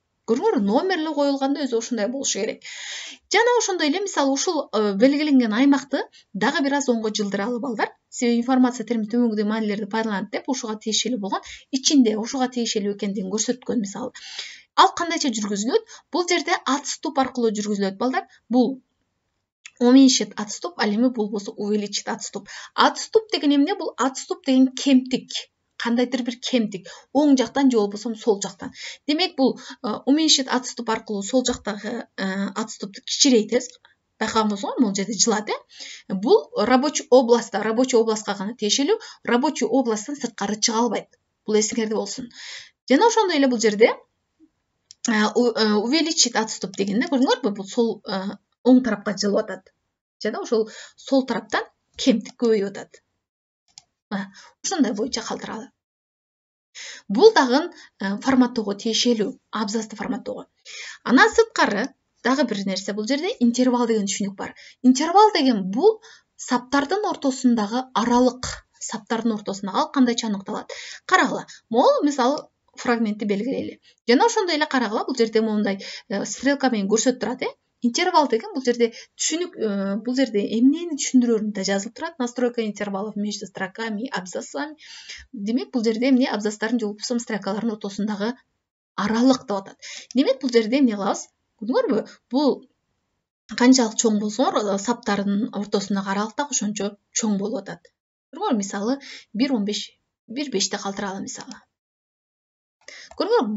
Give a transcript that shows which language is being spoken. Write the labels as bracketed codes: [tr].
[ky] Көрдүңөрбү, номерлөө коюлганда өзү ошондой болушу керек. Жана ошондой эле мисалы ушул белгиленген аймакты дагы бир аз оңго жылдыралы балдар. Себеби информация термини төмөнгүдөй маанилерди пайдаланат деп ушуга тиешелүү болгон, ичинде ушуга тиешелүү экендигин көрсөткөн мисалы. Ал кандайча жүргүзүлөт? Бул жерде отступ аркылуу жүргүзүлөт балдар. Бул [ru] уменьшит отступ, [ky] ал эми бул болсо [ru] увеличит отступ. [ky] Отступ деген эмне? Бул отступ деген кемтик. Кандайдыр бир кемтик. Оң жактан же болбосо сол жактан. Демек бул [ru] уменьшит отступ [ky] аркылуу сол жактагы отступту кичирейтебиз. Байкаган болсоңор, могул жерде жылат, Бул рабочий областка гана тиешелүү. Рабочий областтан сырткары чыга албайт. Бул эсиңерде болсун. Жана ошондой эле бул жерде [ru] увеличит отступ [ky] дегенде көрдүңөрбү, бул сол оң тарапка жылып атат. Жана ошол сол тараптан кемтик көбөйүп атат. Ушундай боюнча калтыралы. Бул дагы форматтоого тиешелүү, абзацты форматтоого. Андан сырткары дагы бир нерсе, бул жерде интервал деген түшүнүк бар. Интервал деген бул саптардын ортосундагы аралык. Ал кандайча аныкталат? Карагыла. Могул мисалы фрагментти белгилейли. Жана ошондой эле карагыла, бул жерде момундай стрелка менен көрсөтүп турат, Интервал деген бул жерде түшүнүк, бул жерде эмнени түшүндүрөрүн да жазылып турат. [ru] Настройка интервалов между строками и абзацами. [ky] Демек бул жерде эмне? Абзацтардын же болбосо строкалардын ортосундагы аралык деп атат. Демек бул жерде эмне кылабыз? Көрдүңөрбү? Бул канчалык чоң болсоңор, саптардын ортосундагы аралык да ошончо чоң болуп атат. Көрдүңөрбү? Мисалы 1.5-те калтыралы мисалы. Көрдүңөрбү?